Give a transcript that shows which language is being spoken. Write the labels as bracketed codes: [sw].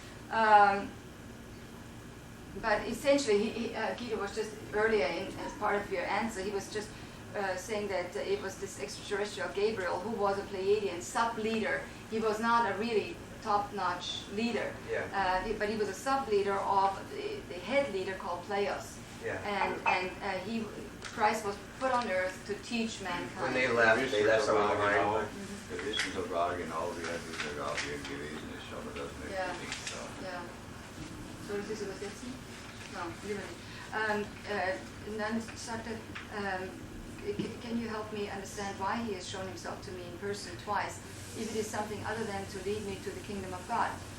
[en] But essentially, Guido was just earlier, as part of your answer, he was just saying that it was this extraterrestrial Gabriel who was a Pleiadian sub-leader. He was not a really top-notch leader, but he was a sub-leader of the head leader called Pleios. Yeah. And Christ was put on earth to teach mankind. When they left someone behind. [de] Wir wissen sogar genau, wer dieser Gabriel gewesen ist, aber das möchte ich nicht sagen. Ja. Soll ich das übersetzen? No, lieber nicht. [en] And then [de] sagt er, [en] can you help me understand why he has shown himself to me in person twice, if it is something other than to lead me to the kingdom of God?